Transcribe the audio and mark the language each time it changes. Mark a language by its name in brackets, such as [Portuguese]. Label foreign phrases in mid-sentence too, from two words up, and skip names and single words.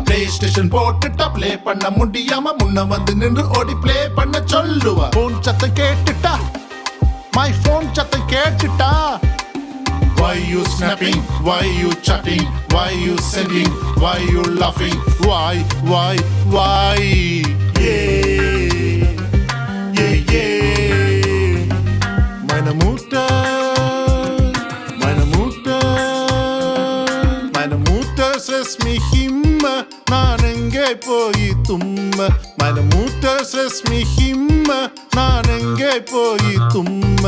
[Tamil] பிளே ஸ்டேஷன் போட்டுட்டா பிளே பண்ண முடியாம முன்ன வந்து நின்று ஓடி பிளே பண்ண சொல்லுவா. போன் சத்தம் கேட்டுட்டா [English] my phone [Tamil] சத்தம் கேட்டுட்டா. [English] Why you snapping? Why you chatting? Why you sending? Why you laughing? Why? Yeah, yeah, yeah. [German] Meine Mutter. Stresst mich immer, [Tamil] நான் எங்கே போய் தும்ம. [German] Meine Mutter stresst mich immer, [Tamil] நான் எங்கே போய் தும்ம.